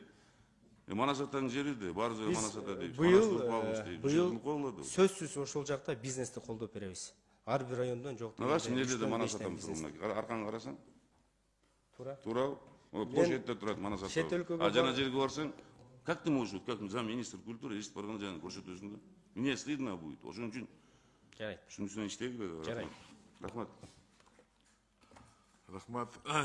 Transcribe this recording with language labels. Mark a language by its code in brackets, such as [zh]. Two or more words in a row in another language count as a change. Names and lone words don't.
[ky] Манас атанын жери да, бар жер Манас ата дейбиз. Быйыл сөзсүз ошол жакта бизнести колдоп беребиз. Ар бир райондон жок дегенде. Нагаш эмнеде да Манас атам турган. Аркаңа карасаң? Туура. Туура. Бош этте турат Манас ата. А жана жерге барсаң, [ru] как ты можешь, как замминистр культуры [ky] эсип барган жана көрсөтөсүң да? [ru] Мне стыдно будет. [ky] Ошон үчүн жарайт. Ушунун үстүнөн иштей керек. Жарайт. Рахмат. Рахмат.